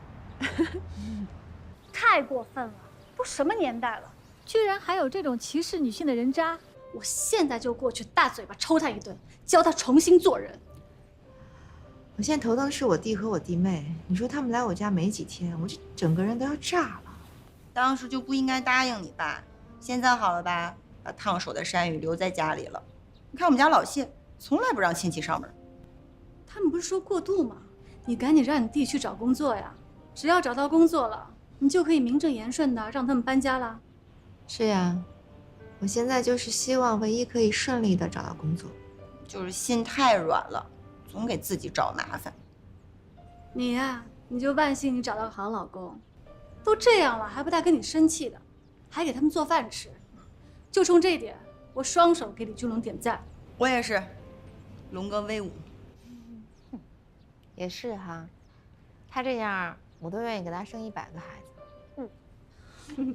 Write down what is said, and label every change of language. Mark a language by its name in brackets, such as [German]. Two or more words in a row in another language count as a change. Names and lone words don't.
[Chinese] 太過分了，都什麼年代了，居然還有這種歧視女性的人渣！我現在就過去大嘴巴抽他一頓，教他重新做人。我現在頭疼是我弟和我弟妹，你說他們來我家沒幾天，我這整個人都要炸了。當時就不應該答應你吧？現在好了吧？把燙手的山芋留在家裡了。你看我們家老謝，從來不讓親戚上門。他們不是說過渡嗎？你趕緊讓你弟去找工作呀！只要找到工作了，你就可以名正言順的讓他們搬家了。是呀，我現在就是希望唯一可以順利的找到工作。就是心太軟了，總給自己找麻煩。你呀，你就萬幸你找到個好老公，都這樣了還不帶跟你生氣的，還給他們做飯吃。就衝這一點，我雙手給李俊龍點讚。我也是，龍哥威武。也是哈，他這樣我都願意給他生100個孩子。